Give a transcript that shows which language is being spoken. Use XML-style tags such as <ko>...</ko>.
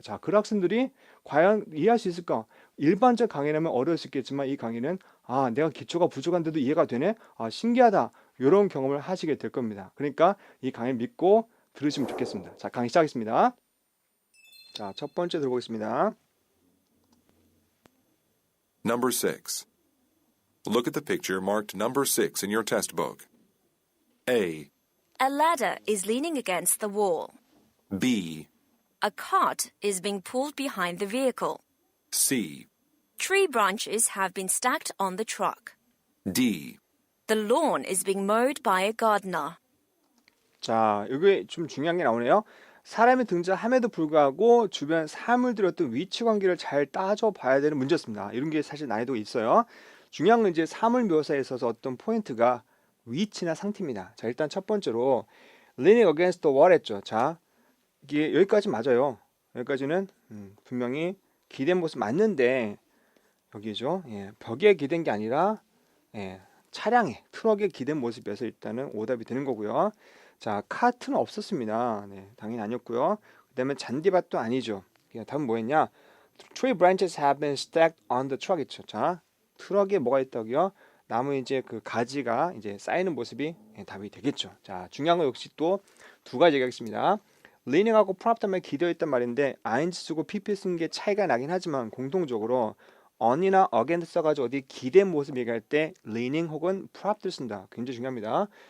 <ko>자, 그 학생들이 과연 이해할 수 있을까? 일반적 강의라면 어려울 수 있겠지만 이 강의는 아, 내가 기초가 부족한데도 이해가 되네? 아, 신기하다. 이런 경험을 하시게 될 겁니다. 그러니까 이 강의 믿고 들으시면 좋겠습니다. 자, 강의 시작하겠습니다. 자, 첫 번째 들어보겠습니다.</ko> <en>Number 6. Look at the picture marked number 6 in your test book. A, A ladder is leaning against the wall. B, A cart is being pulled behind the vehicle. C, Tree branches have been stacked on the truck. D. The lawn is being mowed by a gardener.</en> <ko>자, 여기 좀 중요한 게 나오네요. 사람이 등장함에도 불구하고 주변 사물들의 어떤 위치 관계를 잘 따져봐야 되는 문제였습니다. 이런 게 사실 난이도가 있어요. 중요한 건 이제 사물 묘사에 있어서 어떤 포인트가 위치나 상태입니다. 자, 일단 첫 번째로</ko> <en>leaning against the wall</en> <ko>했죠. 자, 이게 여기까지 맞아요. 여기까지는 분명히 기댄 모습 맞는데 여기죠. 예, 벽에 기댄 게 아니라 예, 차량에 트럭에 기댄 모습이어서 일단은 오답이 되는 거고요. 자, 카트는 없었습니다. 네, 당연히 아니었고요. 그다음에 잔디밭도 아니죠. 답은 뭐였냐?</ko> <en>Tree branches have been stacked on the truck</en> <ko>있죠. 자, 트럭에 뭐가 있다고요? 나무 이제 그 가지가 이제 쌓이는 모습이 답이 되겠죠. 자, 중요한 건 역시 또 두 가지 얘기하겠습니다. leaning하고 prop 하면 기대어 있단 말인데 ing 쓰고 pp 쓴 게 차이가 나긴 하지만 공통적으로 on이나 against 써가지고 어디 기댄 모습 얘기할 때 leaning 혹은 prop를 쓴다. 굉장히 중요합니다.</ko>